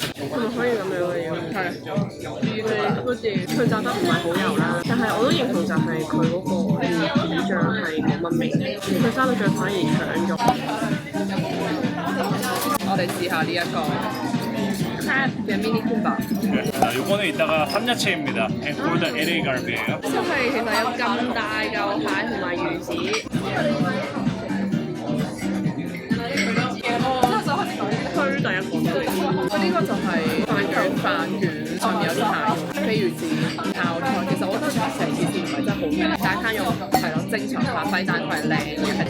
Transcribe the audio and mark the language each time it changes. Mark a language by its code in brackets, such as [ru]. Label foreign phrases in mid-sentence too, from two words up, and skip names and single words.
[yue] 係咪可以咁樣嘅樣？係，好似佢炸得唔係好油啦，但係我都認同就係佢嗰個魚子醬係冇乜味，佢生肉醬反而搶咗。我哋試下呢一個 crab 嘅 [en] mini kimbap。 [ko] 이거는 이따가 삼야채입니다. [en] and golden LA 갈비예요. [yue] 真係其實有咁大嚿蟹同埋魚子。推第一個，佢呢個就係飯卷，上面有啲蟹肉、飛魚子、泡菜。其實我覺得成件事唔係真係好味，大餐肉係咯正常發揮，但係佢係靚嘅。